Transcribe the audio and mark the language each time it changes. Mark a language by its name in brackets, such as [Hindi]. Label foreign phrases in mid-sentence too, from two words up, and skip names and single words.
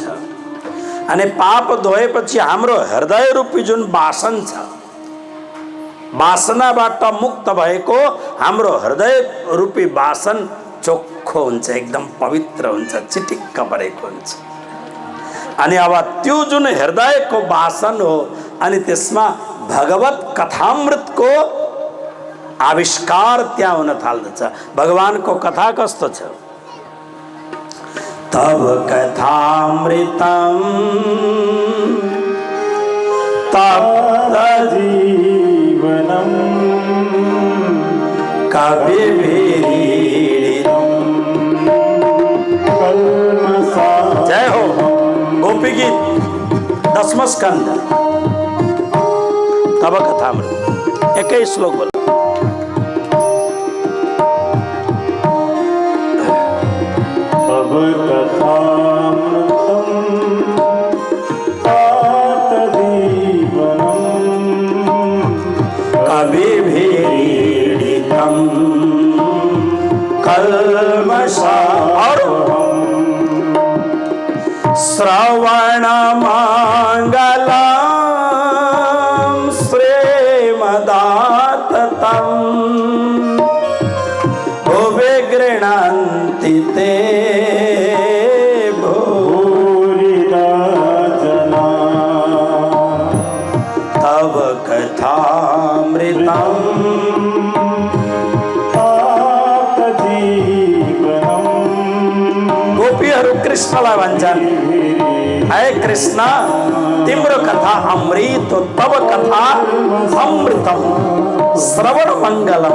[Nepali] अनि पाप धोएपछि हाम्रो हृदय रूपी जुन वासन छ, वासनाबाट मुक्त भएको हाम्रो हृदय रूपी वासन चोखो हुन्छ, एकदम पवित्र हुन्छ, चिटिक्क परेको हुन्छ। अनि अब त्यो जुन हृदयको वासन हो अनि त्यसमा भगवत कथामृतको आविष्कार त्यहाँ हुन थाल्दछ। भगवानको कथा कस्तो छ? [Sanskrit] तब कथामृतम तप्त जीवनम कविभिरीडितम। [Hindi] जय हो। गोपी गीत 10वां स्कंद [Sanskrit] तब कथामृत। [Hindi] एक ही श्लोक बोलो। [Sanskrit] तब कथामृतम कविभिरीडितम कल्मषापहम् श्रवणमङ्गलं श्रीमदाततं भुवि गृह्णन्ति ते भूरिदा जना। तव कथामृतम् [Nepali] गोपीहरू कृष्णलाई भन्छन्, हे कृष्ण तिम्रो कथा अमृत हो, [Sanskrit] तब कथा अमृतम श्रवण मङ्गलम।